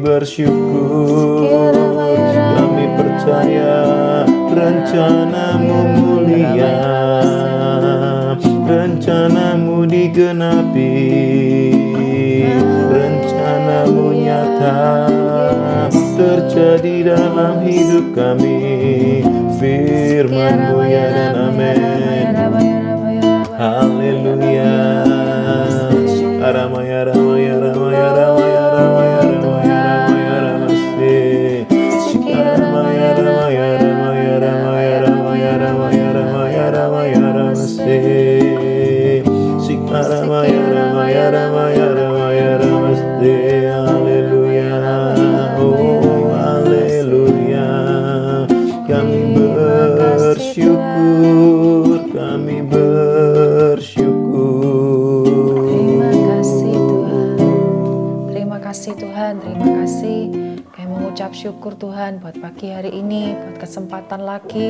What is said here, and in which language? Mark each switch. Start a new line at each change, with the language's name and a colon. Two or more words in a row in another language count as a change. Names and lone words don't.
Indonesian: bersyukur, kami percaya rencana-Mu mulia, rencana-Mu digenapi, rencana-Mu nyata terjadi dalam hidup kami. Firman-Mu ya dan amin. Haleluya. Aramaya ramaya ramaya ramaya ramaya ramaya ramaya ramase. Aramaya ramaya ramaya ramaya ramaya ramaya ramaya ramaya ramase. Aramaya ramaya ramaya ramaya ramase. Haleluya. Oh haleluya. Kami bersyukur, kami bersyukur. Terima kasih Tuhan. Terima kasih Tuhan, terima kasih. Kami mengucap syukur Tuhan buat pagi hari ini, buat kesempatan lagi.